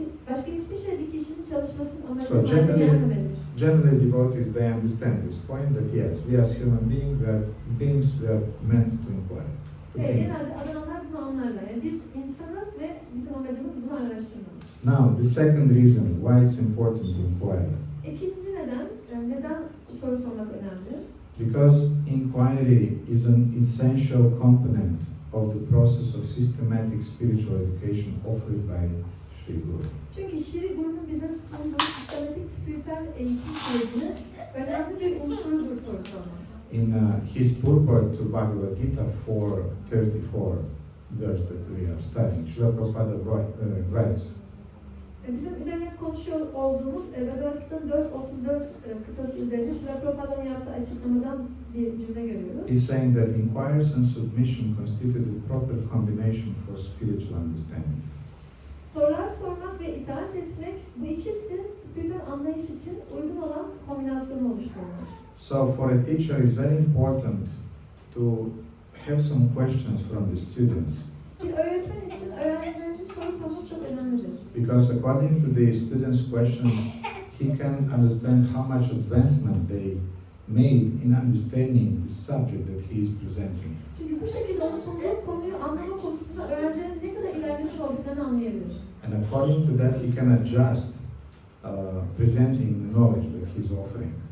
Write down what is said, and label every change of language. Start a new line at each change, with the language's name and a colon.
Turkish: Başka hiçbir şey bir kişinin çalışmasının
English: So
Turkish: amacı haline gelmemelidir.
English: generally devotees, they understand this point that yes, we as human beings, we are meant to inquire. To
Turkish: Evet,
English: think.
Turkish: genelde adananlar bunu anlarlar. Yani biz insanız ve bizim amacımız bunu araştırmak.
English: Now, the second reason why it's important to inquire.
Turkish: İkinci neden soru sormak önemli?
English: Because inquiry is an essential component of the process of systematic spiritual education offered by Sri Guru.
Turkish: Çünkü Şiri Guru'nun bize sunduğu sistematik spiritüel eğitim sürecinin önemli bir unsurudur soru sormak.
English: In his purport to Bhagavad Gita 4:34 verse that we are studying, Srila Prabhupada writes,
Turkish: Bizim üzerine konuşuyor olduğumuz Bhagavad Gita'nın 4.34 kıtası üzerinde Srila Prabhupa'nın yaptığı açıklamadan bir cümle görüyoruz.
English: he's saying that inquiries and submission constitute the proper combination for spiritual understanding.
Turkish: Sorular sormak ve itaat etmek bu ikisi spiritüel anlayış için uygun olan kombinasyonu oluşturur.
English: So for a teacher it's very important to have some questions from the students.
Turkish: Bir öğretmen için öğrencilerin soru sormak çok önemlidir.
English: Because according to the students' questions, he can understand how much advancement they made in understanding the subject that he is presenting.
Turkish: Çünkü bu şekilde o sunduğu konuyu anlama konusunda öğrencilerin ne kadar ilerlemiş olduklarını anlayabilir.
English: And according to that, he can adjust presenting the knowledge that he's offering.